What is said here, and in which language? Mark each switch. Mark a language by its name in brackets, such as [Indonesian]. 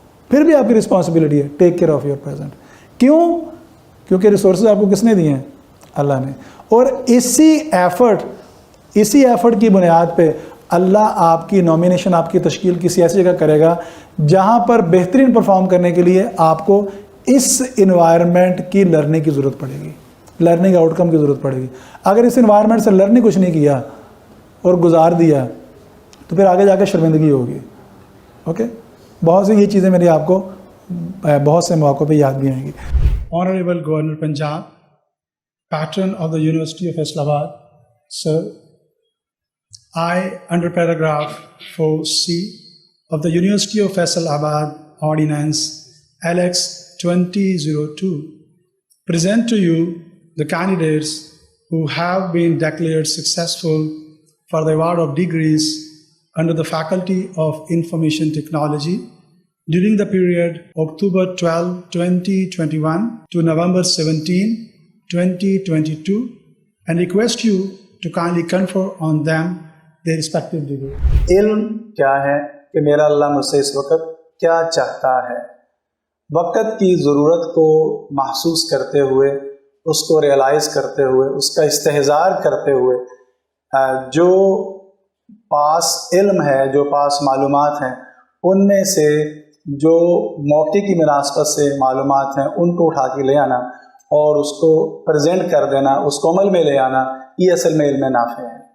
[Urdu] پھر بھی آپ کی رسپانسبلٹی ہے [English] Take care of your present. [Urdu] کیوں؟ کیونکہ ریسورسز آپ کو کس نے دیے ہیں؟ اللہ نے۔ اور اسی ایفرٹ کی بنیاد پہ اللہ آپ کی نومینیشن، آپ کی تشکیل کسی ایسی جگہ کرے گا جہاں پر بہترین پرفارم کرنے کے لیے آپ کو اس انوائرمنٹ کی لرننگ کی ضرورت پڑے گی، لرننگ آؤٹ کم کی ضرورت پڑے گی۔ اگر اس انوائرمنٹ سے لرننگ کچھ نہیں کیا اور گزار دیا تو پھر آگے جا کے شرمندگی ہوگی۔ اوکے، بہت سی یہ چیزیں میری آپ کو بہت سے مواقع پہ یاد بھی آئیں گی۔ [English] Honorable Governor Punjab, Patron of the University of Islamabad, Sir, I, under paragraph 4C of the University of Islamabad Ordinance LX 2002, present to you the candidates who have been declared successful for the award of degrees under the Faculty of Information Technology during the period October 12, 2021 to November 17, 2022, and request you to kindly confer on them their respective degree. [Urdu] علم کیا ہے کہ میرا اللہ مجھ سے اس وقت کیا چاہتا ہے، وقت کی ضرورت کو محسوس کرتے ہوئے، اس کو ریئلائز کرتے ہوئے، اس کا استحضار کرتے ہوئے، جو پاس علم ہے، جو پاس معلومات ہیں، ان میں سے جو موقع کی مناسبت سے معلومات ہیں ان کو اٹھا کے لے آنا اور اس کو پریزنٹ کر دینا، اس کو عمل میں لے آنا، یہ اصل میں علم نافع ہے۔